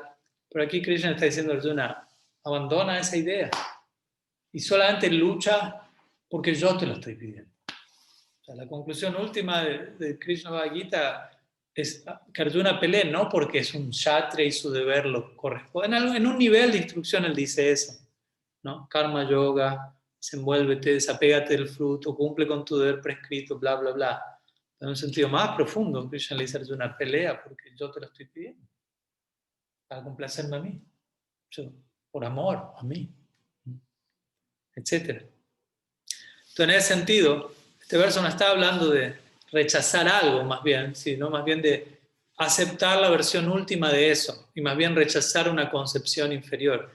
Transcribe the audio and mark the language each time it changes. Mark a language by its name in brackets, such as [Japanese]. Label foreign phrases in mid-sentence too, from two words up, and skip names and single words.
[Spanish] Pero aquí Krishna está diciendo a Arjuna, abandona esa idea y solamente lucha porque yo te lo estoy pidiendo. O sea, la conclusión última de Krishna Bhagavad Gita es que Arjuna pelee no porque es un kshatriya y su deber lo corresponde. En un nivel de instrucción él dice eso, ¿no? [Sanskrit] Karma yoga, [Spanish] desenvuélvete, desapégate del fruto, cumple con tu deber prescrito, bla, bla, bla. En un sentido más profundo, Krishna le dice a Arjuna, pelea porque yo te lo estoy pidiendo, para complacerme a mí, por amor a mí, etc. Entonces, en ese sentido, este verso no está hablando de rechazar algo, más bien, sino más bien de aceptar la versión última de eso, y más bien rechazar una concepción inferior.